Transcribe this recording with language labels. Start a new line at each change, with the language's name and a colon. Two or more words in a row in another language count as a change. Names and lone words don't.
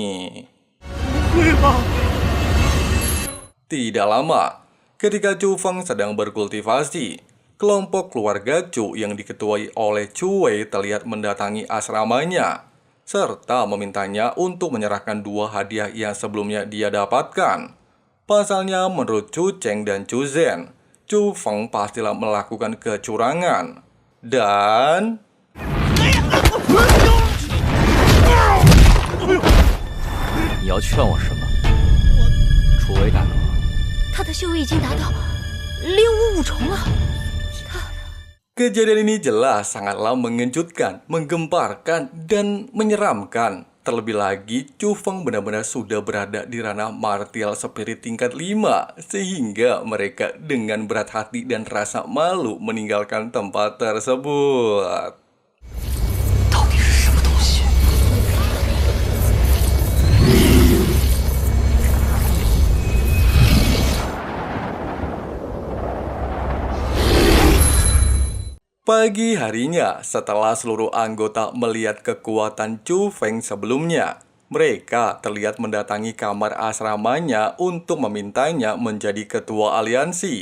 Indonesian: Tidak lama, ketika Chu Feng sedang berkultivasi, kelompok keluarga Chu yang diketuai oleh Chu Wei terlihat mendatangi asramanya, serta memintanya untuk menyerahkan 2 hadiah yang sebelumnya dia dapatkan. Pasalnya menurut Chu Cheng dan Chu Zhen, Chu Feng pastilah melakukan kecurangan. Dan
Chinese: 你要劝我什么？楚维大哥，他的修为已经达到655重了。
Indonesian: kejadian ini jelas sangatlah mengejutkan, menggemparkan, dan menyeramkan. Terlebih lagi, Chu Feng benar-benar sudah berada di ranah
English: martial spirit
Indonesian: tingkat 5, sehingga mereka dengan berat hati dan rasa malu meninggalkan tempat tersebut.
Chinese: 到底是什么东西？
Indonesian: Pagi harinya, setelah seluruh anggota melihat kekuatan Chu Feng sebelumnya, mereka terlihat mendatangi kamar asramanya untuk memintanya menjadi ketua aliansi.